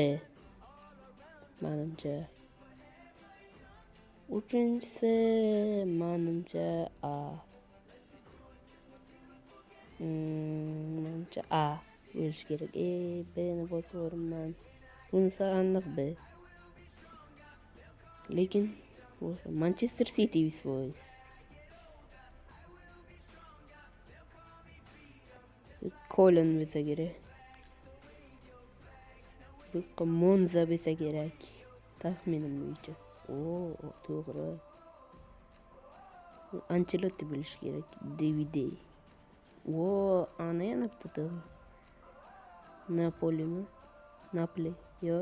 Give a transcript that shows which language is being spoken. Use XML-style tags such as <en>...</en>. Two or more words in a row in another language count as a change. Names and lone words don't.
<uz>Menimcha. Uchinchisi menimcha A. Menimcha A bo'lishi kerak. B'ni bosib o'raman. Bunisi aniq B. Lekin Manchester City voice. Colin bo'lsa kerak. Bu Monza bo'lsa kerak. Taxminim bo'yicha. To'g'ri. Ancelotti bo'lishi kerak. DVD. Ana yana bitta to'g'ri. Napolimi? Napoli. Yo.</uz>